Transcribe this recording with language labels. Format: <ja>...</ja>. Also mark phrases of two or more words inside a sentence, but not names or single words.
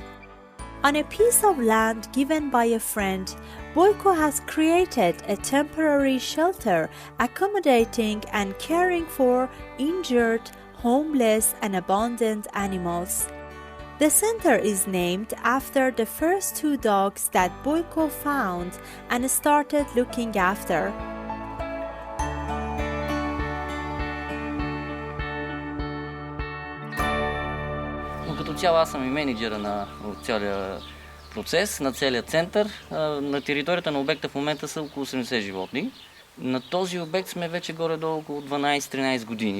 <en>On a piece of land given by a friend, Boyko has created a temporary shelter accommodating and caring for injured, homeless, and abandoned animals. The center is named after the first 2 dogs that Boyko found and started looking after.</en> <bg>Но като цяло аз съм и менеджера на целия процес, на целия център. На територията на обекта в момента са около 80 животни. На този обект сме вече горе-долу около 12-13 години.</bg>